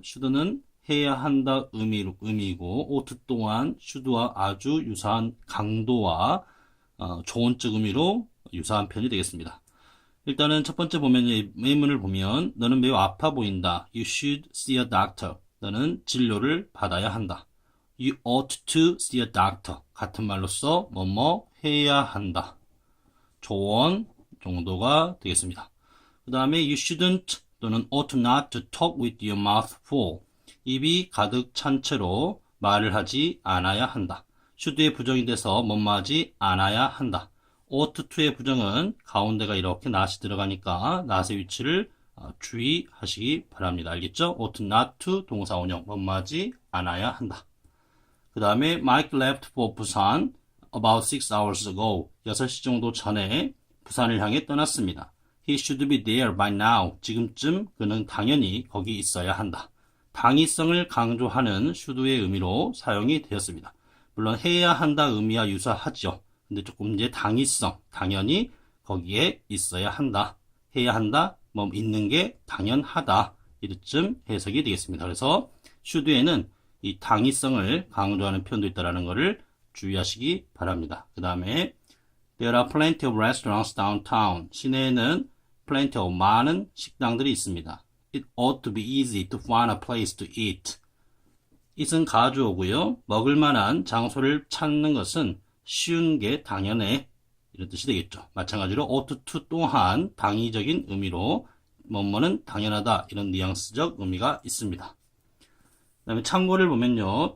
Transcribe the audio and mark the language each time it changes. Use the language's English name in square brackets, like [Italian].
[Korean] should는 해야 한다 의미이고 ought 또한 should와 아주 유사한 강도와 조언적 의미로 유사한 편이 되겠습니다. 일단은 첫 번째 보면 예문을 보면 너는 매우 아파 보인다. [English] You should see a doctor. [Korean] 너는 진료를 받아야 한다. [English] You ought to see a doctor. [Korean] 같은 말로써 뭐뭐 해야 한다. 조언 정도가 되겠습니다. 그 다음에 [English] you shouldn't [Korean] 또는 [English] ought not to talk with your mouth full. [Korean] 입이 가득 찬 채로 말을 하지 않아야 한다. should의 부정이 돼서 뭐뭐 하지 않아야 한다. ought to의 부정은 가운데가 이렇게 not이 들어가니까 not의 위치를 주의하시기 바랍니다. 알겠죠? ought not to 동사 원형 뭐뭐 하지 않아야 한다. 그 다음에 [English] Mike left for Busan about 6 hours ago. [Korean] 6시 정도 전에 부산을 향해 떠났습니다. [English] He should be there by now. [Korean] 지금쯤 그는 당연히 거기 있어야 한다. 당위성을 강조하는 should의 의미로 사용이 되었습니다. 물론 해야 한다 의미와 유사하죠. 근데 조금 이제 당위성, 당연히 거기에 있어야 한다. 해야 한다, 뭐 있는 게 당연하다. 이쯤 해석이 되겠습니다. 그래서 should에는 이 당위성을 강조하는 표현도 있다는 것을 주의하시기 바랍니다. 그 다음에 [English] There are plenty of restaurants downtown. [Korean] 시내에는 [English] plenty of [Korean] 많은 식당들이 있습니다. [English] It ought to be easy to find a place to eat. [Korean] it은 가주어고요. 먹을 만한 장소를 찾는 것은 쉬운 게 당연해. 이런 뜻이 되겠죠. 마찬가지로 ought to 또한 당위적인 의미로 뭐뭐는 당연하다. 이런 뉘앙스적 의미가 있습니다. 그 다음에 참고를 보면요.